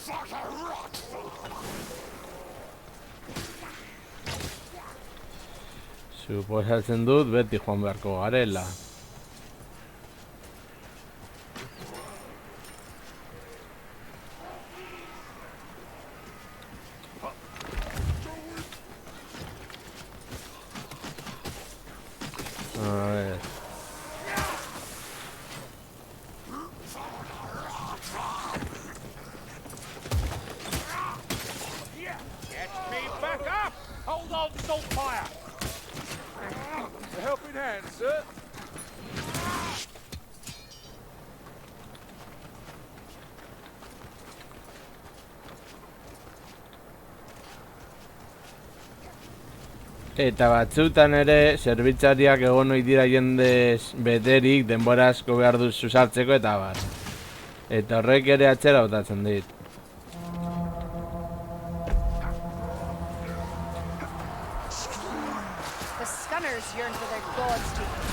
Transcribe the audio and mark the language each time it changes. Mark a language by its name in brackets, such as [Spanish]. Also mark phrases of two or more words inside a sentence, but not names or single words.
[Basque] Suposatzen dut beti joan beharko garela. [Spanish] A ver. [English] Get me back up! Hold on, Saltfire! A helping hand, sir. [Basque] Eta batzutan ere, zerbitzariak egon ohi dira jendez beterik, denbora asko behar du susartzeko eta bar. Eta horrek ere atzera botatzen dit. [English] The Scunners yearn for their gods to